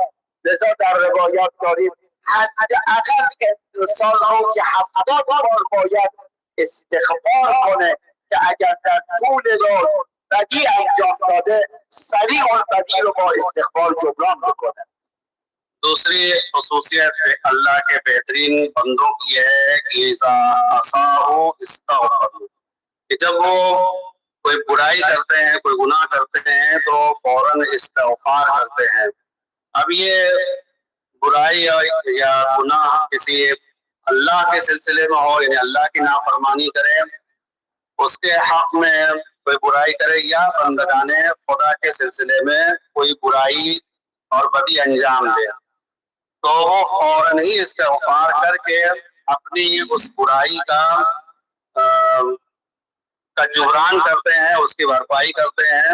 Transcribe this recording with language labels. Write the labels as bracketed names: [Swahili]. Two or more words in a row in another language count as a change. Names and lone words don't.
[Persian] لذا در روایات داریم حداقل انسان روزی 70 بار باید استغفار کنه که اگر در طول روز بدی انجام داده سریع اون بدی رو با استغفار جبران میکنه. [Urdu] دوسری خصوصیت اللہ کے بہترین بندوں کی ہے کہ کہ جب وہ کوئی برائی کرتے ہیں، کوئی گناہ کرتے ہیں تو فوراً استغفار کرتے ہیں. اب یہ برائی یا گناہ کسی اللہ کے سلسلے میں ہو، یعنی اللہ کی نافرمانی کرے، اس کے حق میں کوئی برائی کرے، یا بندگان خدا کے سلسلے میں کوئی برائی اور بدی انجام دے، تو وہ فوراً ہی استغفار کر کے اپنی اس برائی کا جبران کرتے ہیں، اس کی بھرپائی کرتے ہیں.